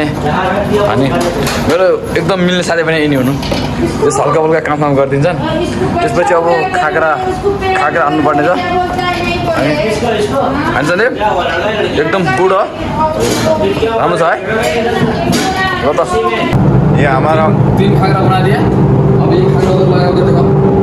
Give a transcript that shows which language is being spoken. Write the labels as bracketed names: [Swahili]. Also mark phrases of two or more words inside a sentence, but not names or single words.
[Nepali] अनि मेरो एकदम मिल्ने साथी पनि यिनी हुनु, त्यस हल्का फुल्का काम गरिदिन्छन्। त्यसपछि अब खाग्रा हाल्नुपर्ने छ। अनि सन्दीप एकदम गुड हो, राम्रो छ है। र त [Hindi] ये हमारा 3 खाग्रा बना दिया। अब एक खाग्रा लगाकर देखो।